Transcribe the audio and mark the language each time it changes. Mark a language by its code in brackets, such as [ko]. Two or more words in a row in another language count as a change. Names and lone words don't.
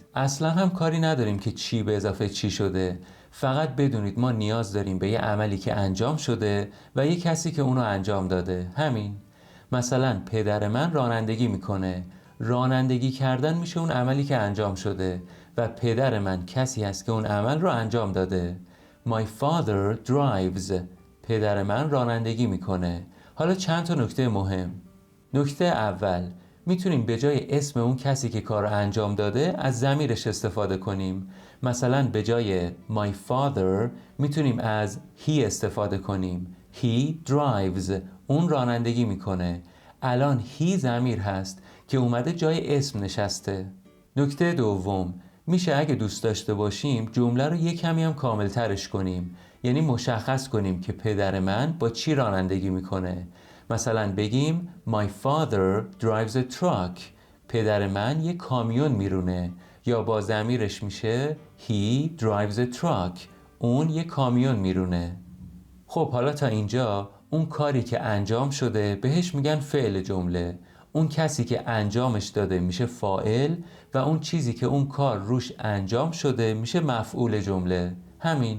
[fa] اصلا هم کاری نداریم که چی به اضافه چی شده، فقط بدونید ما نیاز داریم به یه عملی که انجام شده و یه کسی که اونو انجام داده. همین. مثلا پدر من رانندگی میکنه. رانندگی کردن میشه اون عملی که انجام شده و پدر من کسی هست که اون عمل رو انجام داده. [en] My father drives. [fa] پدر من رانندگی میکنه. حالا چند تا نکته مهم. نکته اول، میتونیم به جای اسم اون کسی که کار رو انجام داده از ضمیرش استفاده کنیم. مثلا به جای [en] my father [fa] میتونیم از he استفاده کنیم. [en] He drives. [fa] اون رانندگی میکنه. الان he ضمیر هست که اومده جای اسم نشسته. نکته دوم، میشه اگه دوست داشته باشیم جمله رو یه کمی هم کامل ترش کنیم، یعنی مشخص کنیم که پدر من با چی رانندگی میکنه. مثلا بگیم [en] My father drives a truck. [fa] پدر من یه کامیون میرونه. یا با ضمیرش میشه [en] He drives a truck. [fa] اون یه کامیون میرونه. خب حالا تا اینجا اون کاری که انجام شده بهش میگن فعل جمله. اون کسی که انجامش داده میشه فاعل و اون چیزی که اون کار روش انجام شده میشه مفعول جمله. همین.